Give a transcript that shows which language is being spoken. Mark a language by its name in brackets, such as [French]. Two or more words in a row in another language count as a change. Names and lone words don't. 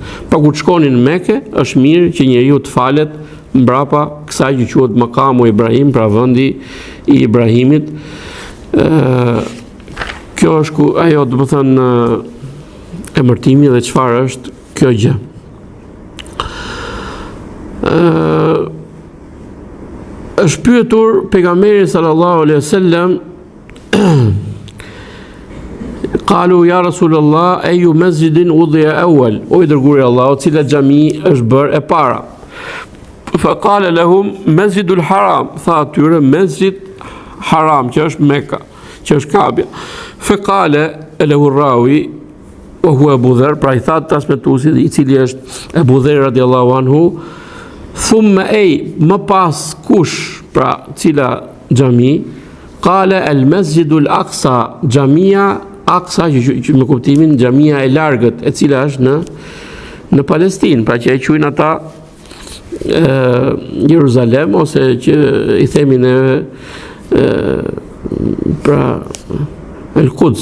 [Albanian] Pa kur të shkonin në Mekë, është mirë që njeriu të falet mbrapa kësaj që quhet Maqamu Ibrahim, pra vendi i Ibrahimit. Kjo është ajo, do të thënë, emërtimi dhe çfarë është kjo gjë. Është pyetur pejgamberi [Arabic] صلى الله عليه وسلم قالوا يا رسول الله أي مسجد وضع أول, [Albanian] o i dërguari i Allahut, cila xhami është bërë e para. [Arabic] فقال لهم المسجد الحرام, [Albanian] tha atyre Masjid Haram, që është Mekka, që është Kabja. [Arabic] فقال له الراوي وهو [Albanian] Abu Dher, pra i thatë transmetuesit i cili është Abu Dher [Arabic] رضي الله عنه, [Albanian] thumme më pas kush, pra cila xhami, qale el Masjidul Aqsa, xhamia Aqsa, që me kuptimin xhamia e largët, e cila është në Palestinë, pra që e quajnë ata Jeruzalem, ose që i themi ne pra el Quds.